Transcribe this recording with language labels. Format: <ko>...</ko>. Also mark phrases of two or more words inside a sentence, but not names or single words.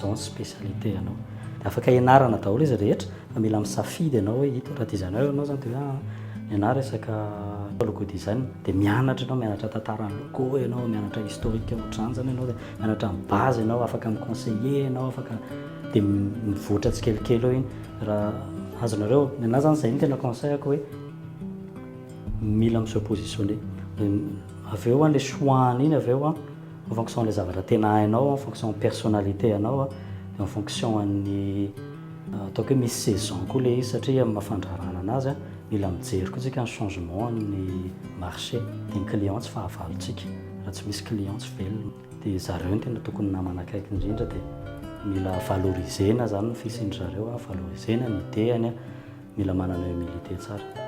<mg>zao ny spécialité ianao dia afaka ianarana daholo izy rehetra fa mila misafidy ianao hoe ito raha designer ianao zany dia ianao resaka logo design dia mianatra tantarany logo ianao mianatra historique ohatrany zany ianao dia mianatra amin'ny base ianao afaka miconseiller ianao afaka dia mivoatra tsikelikely eo iny raha azonareo ninahy zany zay ny tena conseillako hoe mila misoppositionné avy eo</mg> <fr>le choix</fr> <mg>iny avy eo</mg> <fr>en fonction les</fr> <mg>zavatra tena hainao en</mg> <fr>fonction personnalité</fr> <mg>ianao</mg> <fr>en fonction</fr> <mg>ny ataoko hoe misy saison koa le izy satria mafandrarana anazy mila mijery koa tsika ny changement ny marché dia ny client tsy fahavalontsika raha tsy misy client tsy velona dia zareo ny tena tokony namana akaiky indrindra dia mila valorisena zany ny fisindry zareo valorisena ny idéany mila manana humilité tsara.</mg>